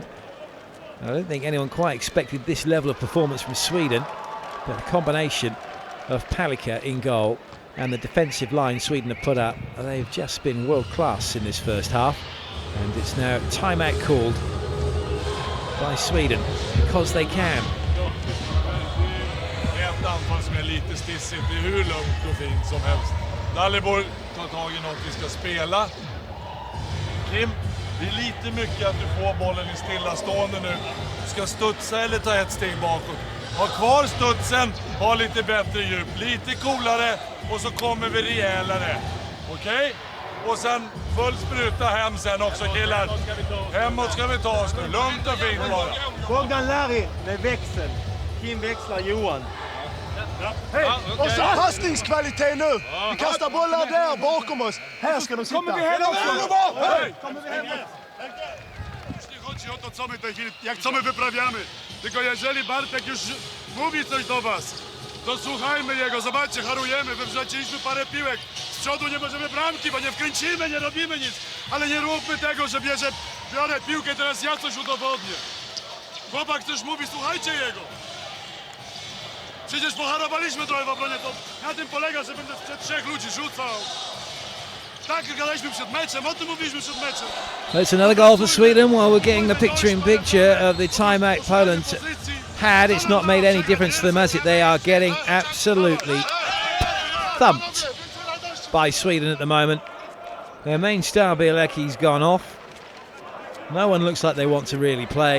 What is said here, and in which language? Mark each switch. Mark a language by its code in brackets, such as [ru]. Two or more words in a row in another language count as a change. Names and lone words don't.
[en] I don't think anyone quite expected this level of performance from Sweden, but the combination of Palika in goal and the defensive line Sweden have put up, they've just been world class in this first half. And it's now timeout called by Sweden because they can. [sv] Ett anfall som är lite stissigt, det är hur lugnt och fint som helst. Dalibor tar tag i något vi ska spela. Kim, det är lite mycket att du får bollen i stillastående nu. Du ska studsa eller ta ett steg bakåt. Ha kvar studsen, ha lite bättre djup, lite coolare och så kommer vi rejälare. Okej? Och sen full spruta hem sen också killar. Hemåt ska vi ta oss nu, lugnt och fint bara. Bogdan Larry med växel. Kim växlar Johan. Hej! Och så passningskvalitet nu! Vi kastar bollar där bakom oss. Här ska de sitta. Kommer vi hem också? Kommer vi hem? [pl] Nie chodzi o to, co my tej chwili, co my wyprawiamy. Tylko jeżeli Bartek już mówi coś do was, to słuchajmy jego. Zobaczcie, harujemy, wywrzaciliśmy parę piłek. Z przodu nie możemy bramki, bo nie wkręcimy, nie robimy nic. Ale nie róbmy tego, że biorę piłkę, teraz ja coś udowodnię. Chłopak coś mówi, słuchajcie jego. Przecież poharowaliśmy trochę w obronie, to na tym polega, że będę przed 3 ludzi rzucał. Tak gadaliśmy przed meczem, o tym mówiliśmy przed meczem. [en] It's another goal for Sweden while we're getting the picture of the timeout Poland had. It's not made any difference to them, has it? They are getting absolutely thumped by Sweden at the moment. Their main star, Bielecki's gone off. No one looks like they want to really play.